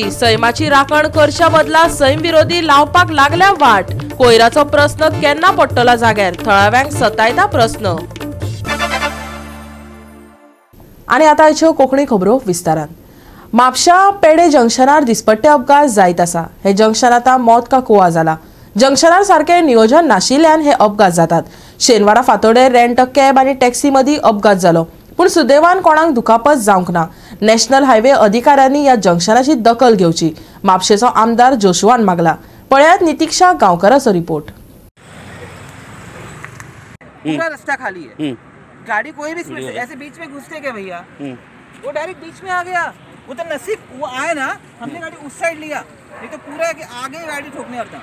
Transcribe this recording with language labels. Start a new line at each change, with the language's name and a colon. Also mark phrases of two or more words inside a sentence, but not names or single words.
Konkani: सैमाची राखण करच्या बदला सैम विरोधी लावपाक लागल्या वाट. कोयराचो प्रस्न केन्ना पडटलो जाग्यार, थळाव्यांक सतायता प्रस्न. आनी आतां आयच्यो कोंकणी खबरो विस्तारान. म्हापशा पेडे जंक्शनार दिसपट्टे अपघात जायत आसा. हे जंक्शन आतां
Hindi: मौत का कुवा
Konkani: जाला. जंक्शनार सारखे नियोजन नाशिल्ल्यान हे अपघात जातात. शेनवारा फांतोडेर
English: rent cab
Konkani: आनी टॅक्सी मदीं अपघात जालो, पूण सुदैवान कोणाक दुखापत जावंक ना.
English: national highway
Konkani: अधिकाऱ्यांनी ह्या जंक्शनाची दखल घेवची, म्हापशेचो आमदार जोशुआन मागला. पळयात नितीक्षा गांवकराचो रिपोर्ट.
Hindi: पूरा रास्ता खाली है, गाड़ी कोई भी स्पीड से ऐसे बीच में घुसते क्या भैया, वो डायरेक्ट बीच में आ गया. वो तो नसीब वो आए ना, हमने गाड़ी उस साइड लिया, नहीं तो पूरा कि आगे गाड़ी ठोकने वाला था.